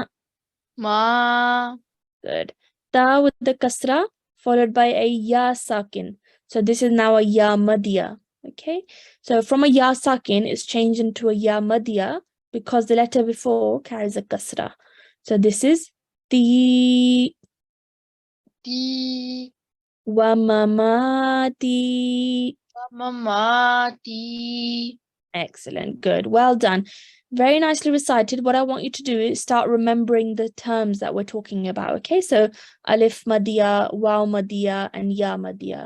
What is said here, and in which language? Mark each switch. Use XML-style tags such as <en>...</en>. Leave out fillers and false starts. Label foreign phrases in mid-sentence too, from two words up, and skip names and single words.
<ar>Ma.</ar> <en>Good. Ta with the kasra followed by a</en> <ar>ياء ساكن.</ar> <en>So this is now a</en> <ar>ياء مدية.</ar> <en>Okay. So from a</en> <ar>ياء ساكن,</ar> <en>it's changed into a</en> <ar>ياء مدية</ar> <en>because the letter before carries a kasra. So this is ti.</en> <ar>Ti. ومماتي. Mamati.</ar> <en>Excellent. Good. Well done. Very nicely recited. What I want you to do is start remembering the terms that we're talking about. Okay, so</en> <ar>ألف مدية, واو مدية,</ar> <en>and</en> <ar>ياء مدية.</ar>